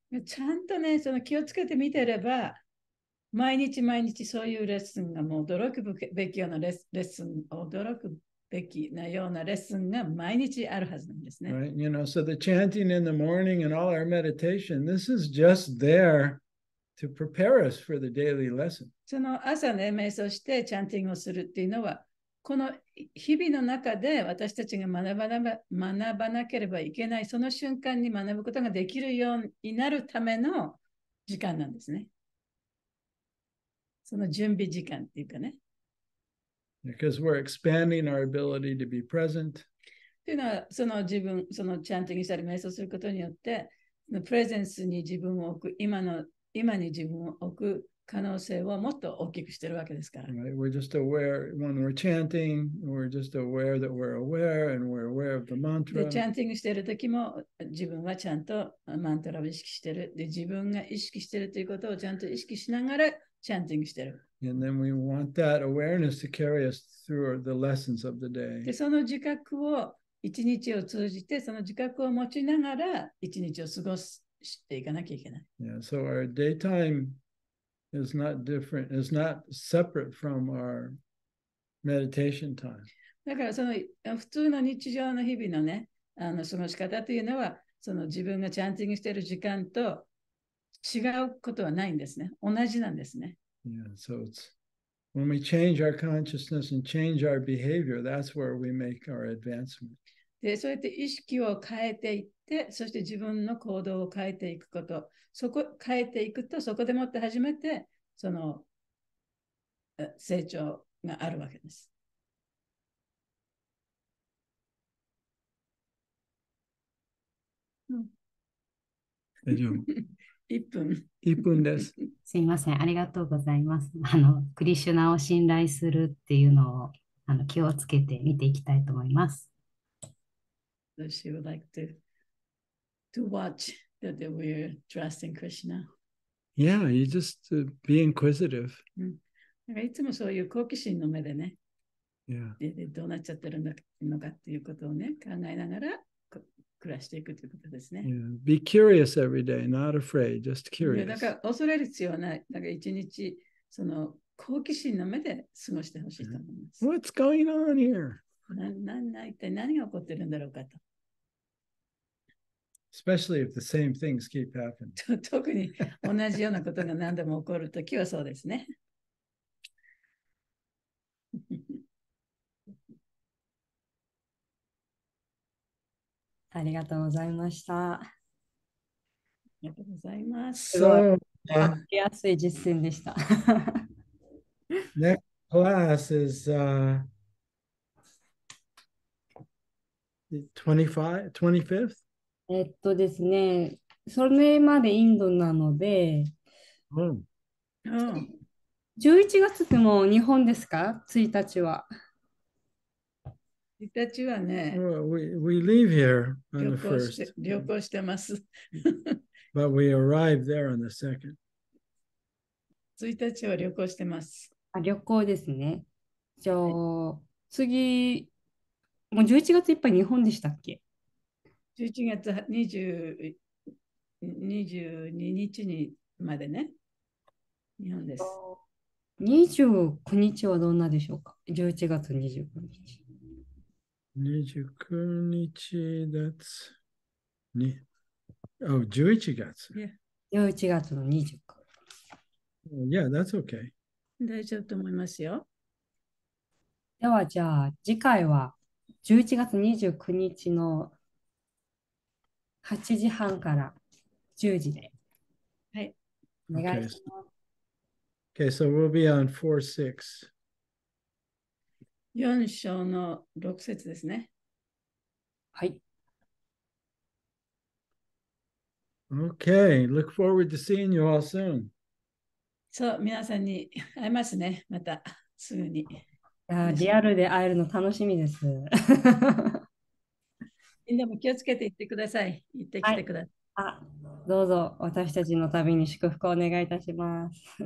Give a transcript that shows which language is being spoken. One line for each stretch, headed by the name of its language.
Japanese: ちゃんとね、その気をつけて見てれば、毎日そういうレッスンがもう驚くべきようなレッスン、驚くべきなようなレッスンが毎日あるはずなんですね。
English: Right? So the chanting in the morning and all our meditation, this is just there to prepare us for the daily lesson.
Japanese: その朝ね、瞑想してチャンティングをするっていうのは、この日々の中で私たちが学ばなければいけない、その瞬間に学ぶことができるようになるための時間なんですね。その準備時間っていうかね。
English: Because we're expanding our ability to be present.
Japanese: っていうのは、そのチャンティングしたり瞑想することによって、プレゼンスに自分を置く、今に自分を置く可能性をもっと大きくしてるわけですから。
English: Right? We're just aware when we're chanting, we're just aware that we're aware and we're aware of the
Japanese: で、
English: mantra.
Japanese: チャンティングしているときも自分はちゃんとマントラを意識してる。で、自分が意識しているということをちゃんと意識しながらチャンティングしてる。
English: And then we want that awareness to carry us through the lessons of the day.
Japanese: で、その自覚を一日を通じて、その自覚を持ちながら一日を過ごしていかなきゃいけない。
English: Yeah, so our daytime is not different, is not separate from our meditation time.
Japanese: だからその普通の日常の日々のね、過ごし方というのは、その自分がチャンティングしている時間と違うことはないんですね。同じなんですね。
English: Yeah, so it's when we change our consciousness and change our behavior, that's where we make our advancement.
Japanese: で、そうやって意識を変えていって、そして自分の行動を変えていくこと、変えていくと、そこでもって初めて、その成長があるわけです。大丈夫。 1分。 1分です。すいません、ありがとうございます。クリシュナを信頼するっていうのを気をつけて見ていきたいと思います。
English: So she would like to watch that we're trusting Krishna. Yeah, you just be inquisitive.
Japanese: なんかいつもそういう好奇心の目でね、
English: Yeah.
Japanese: でどうなっちゃってるのかっていうことをね、考えながら暮らしていくということですね。
English: Yeah. Be curious every day, not afraid, just
Japanese: だ
English: curious.
Japanese: から恐れる必要はない。だから一日、その好奇心の目で過ごしてほしいと思います。
English: What's going on here?
Japanese: 一体何が起こってるんだろうかと。
English: Especially if the same things keep happening.
Japanese: 特に同じようなことが何度も起こるときはそうですね。ありがとうございました。ありがとうございます。すごい
English: So,
Japanese: わかりやすい実践でした。
English: next class is the 25th?
Japanese: ですね、それまでインドなので、
English: Oh.
Japanese: 11月ってもう日本ですか ?1 日は。 1日はね、
English: Well, we leave here on the
Japanese: 旅
English: 1st,
Japanese: 行してます。
English: but we arrive there on the 2nd.
Japanese: 1日は旅行してます。旅行ですね。じゃあ、次、もう11月いっぱい日本でしたっけ 11月22日にまでね、日本です。 29日はどんなでしょうか ?11 月29日。
English: 29日, that's... Oh, 11月.
Japanese: 11月の29。
English: Yeah, that's okay.
Japanese: 大丈夫と思いますよ。では、じゃあ、次回は11月29日の8時半から10時で。はい。お願いします。
English: Okay, so we'll be on 4-6.
Japanese: 4章の6節ですね。はい。
English: Okay, look forward to seeing you all soon.
Japanese: そう、皆さんに会えますね。またすぐに。リアルで会えるの楽しみです。みんなも気をつけて行ってください。行ってきてください。どうぞ私たちの旅に祝福をお願いいたします。